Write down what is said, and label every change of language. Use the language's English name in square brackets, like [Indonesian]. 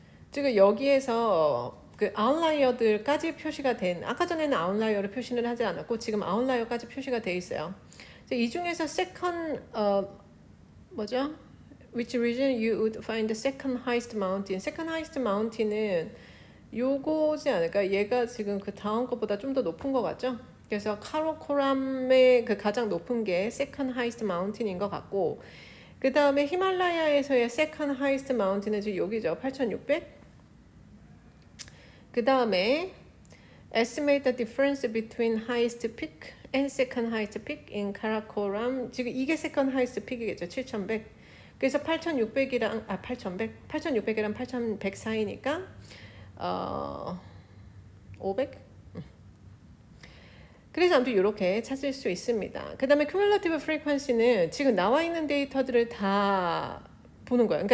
[Korean] 지금 여기에서 그 아웃라이어들까지 표시가 된, 아까 전에는 아웃라이어를 표시는 하지 않았고 지금 아웃라이어까지 표시가 돼 있어요. 이 중에서 second 뭐죠? [English] Which region you would find the second highest mountain? Second highest mountain [Korean] 은 요거지 않을까? 얘가 지금 그 다음 것보다 좀 더 높은 것 같죠? 그래서 카라코람의 그 가장 높은 게 [English] second highest mountain [Korean] 인 것 같고, 그 다음에 히말라야에서의 second highest mountain은 지금 여기죠. 8,600. 그 다음에 [English] estimate the difference between highest peak and second highest peak in Karakoram. [Korean] 지금 이게 [English] second highest peak [Korean] 이겠죠. 7,100. 그래서 8,600이랑 8,600이랑 8,100 사이니까 500. 그래서 아무튼 이렇게 찾을 수 있습니다. 그 다음에 cumulative frequency는 지금 나와 있는 데이터들을 다 보는 거예요.